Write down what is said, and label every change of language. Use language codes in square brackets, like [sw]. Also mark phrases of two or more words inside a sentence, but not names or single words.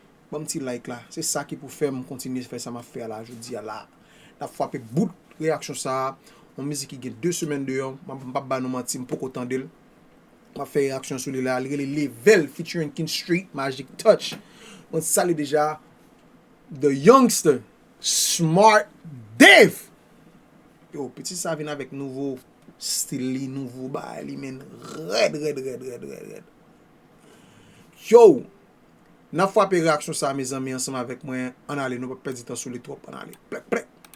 [ht] Bon ti like la. Se sa ki pou fè m kontinye fè sa m a fè la, jodi a la. N a fwape bout reaksyon sa. On mizik ki gen de semèn de yon. M pa ba nou manti, m poko tande l. M a fè reaksyon sou li la. Li rele Level featuring King Street, Magic Touch. On sali deja The Youngster, Smart Dave. Yo, peti sa vin avèk nouvo stil li, nouvo bay li, men. Rèd, rèd, rèd, rèd, rèd, rèd. Yo! N a fwape reaksyon sa, mezanmi, ansanm avèk mwen. Ann ale, nou pa pèdi tan sou li twòp, ann ale. Plèk, plèk.